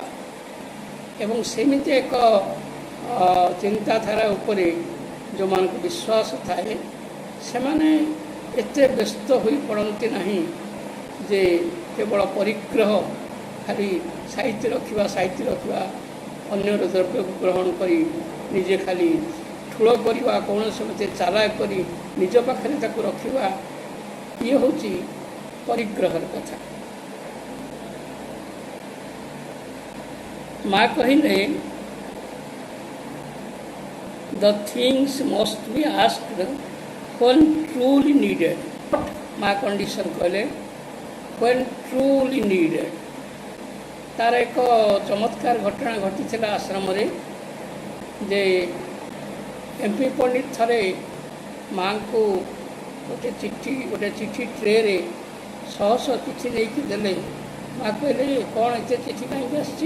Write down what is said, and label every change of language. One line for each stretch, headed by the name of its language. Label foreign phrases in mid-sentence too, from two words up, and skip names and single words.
Odia: ଏବଂ ସେମିତି ଏକ ଚିନ୍ତାଧାରା ଉପରେ ଯେଉଁମାନଙ୍କୁ ବିଶ୍ୱାସ ଥାଏ, ସେମାନେ ଏତେ ବ୍ୟସ୍ତ ହୋଇପଡ଼ନ୍ତି ନାହିଁ ଯେ କେବଳ ପରିଗ୍ରହ, ଖାଲି ସାଇତି ରଖିବା, ଅନ୍ୟର ଦ୍ରବ୍ୟକୁ ଗ୍ରହଣ କରି ନିଜେ ଖାଲି ଠୁଳ କରିବା, କୌଣସି ମତେ ଚାଲାକ କରି ନିଜ ପାଖରେ ତାକୁ ରଖିବା, ଇଏ ହେଉଛି ପରିଗ୍ରହର କଥା। ମା କହିଲେ
English: the things must be asked when truly needed.
Odia: ମା କଣ୍ଡିସନ କହିଲେ
English: when truly needed।
Odia: ତାର ଏକ ଚମତ୍କାର ଘଟଣା ଘଟିଥିଲା ଆଶ୍ରମରେ ଯେ MP ପଣ୍ଡିତ ଥରେ ମାଙ୍କୁ ଗୋଟେ ଚିଠି ଟ୍ରେରେ ଶହ ଚିଠି ନେଇକି ଦେଲେ। ମା କହିଲେ କ'ଣ ଏତେ ଚିଠି କାହିଁକି ଆସିଛି?